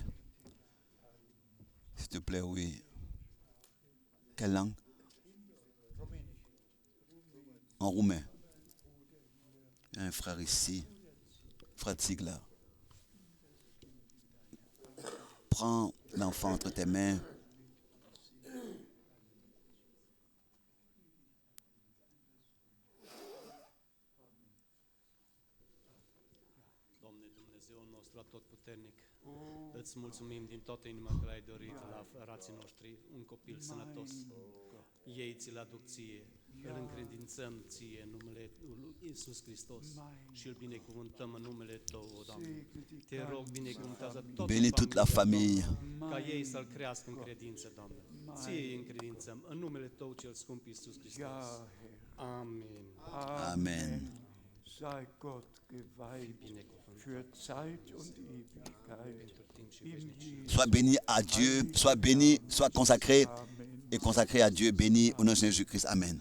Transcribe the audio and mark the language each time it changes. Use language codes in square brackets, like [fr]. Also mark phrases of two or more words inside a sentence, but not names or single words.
[fr] S'il te plaît, oui. Quelle langue? En roumain. Il y a un frère ici, frère Tigla. Prends l'enfant entre tes mains. [ro] Doamne Dumnezeul nostru atotputernic, îți mulțumim din toată inima că l-ai dorit la frații noștri, un copil sănătos. Ei ți-l aduc ție, îl încredințăm ție în numele lui Iisus Hristos și îl binecuvântăm în numele Tău, o Doamne. Te rog, binecuvântează toată [fr] Bénis toute la famille. [ro] ca ei să-L crească în credință, Doamne. Ție îi încredințăm în numele Tău cel scump Iisus Hristos. Amin. [fr] Amen. [de] Sei Gott geweiht für Zeit und Ewigkeit. In Jesu [fr] Sois béni à Dieu, sois béni, sois consacré et consacré à Dieu, béni au nom de Jésus-Christ. Amen.